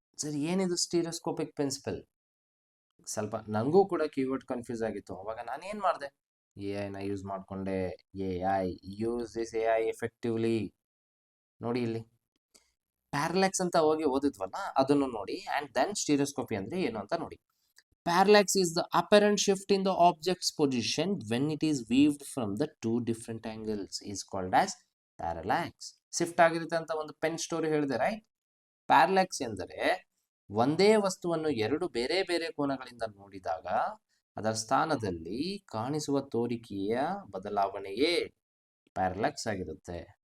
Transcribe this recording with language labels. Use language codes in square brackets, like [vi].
[kn] ಸರಿ, ಏನಿದು stereoscopic principal? ಸ್ವಲ್ಪ ನನಗೂ ಕೂಡ ಕೀವರ್ಡ್ ಕನ್ಫ್ಯೂಸ್ ಆಗಿತ್ತು. ಅವಾಗ ನಾನು ಏನು ಮಾಡಿದೆ, ಎ ಐನ ಯೂಸ್ ಮಾಡಿಕೊಂಡೆ. [en] A I use this A I effectively. [kn] ನೋಡಿ ಇಲ್ಲಿ ಪ್ಯಾರಲ್ಯಾಕ್ಸ್ ಅಂತ ಹೋಗಿ ಓದಿದ್ವಲ್ಲ, ಅದನ್ನು ನೋಡಿ. ಆ್ಯಂಡ್ ದೆನ್ ಸ್ಟೀರಿಯೋಸ್ಕೋಪಿ ಅಂದರೆ ಏನು ಅಂತ ನೋಡಿ. [en] Parallax is the apparent shift in the object's position when it is viewed from the two different angles is called as parallax. [kn] Shift ಆಗಿರುತ್ತೆ ಅಂತ ಒಂದು ಪೆನ್ ಸ್ಟೋರಿ ಹೇಳಿದೆ, ರೈಟ್? ಪ್ಯಾರಲ್ಯಾಕ್ಸ್ ಎಂದರೆ ಒಂದೇ ವಸ್ತುವನ್ನು ಎರಡು ಬೇರೆ ಬೇರೆ ಕೋನಗಳಿಂದ ನೋಡಿದಾಗ ಅದರ ಸ್ಥಾನದಲ್ಲಿ ಕಾಣಿಸುವ ತೋರಿಕೆಯ ಬದಲಾವಣೆಯೇ ಪ್ಯಾರಲ್ಯಾಕ್ಸ್ ಆಗಿರುತ್ತೆ.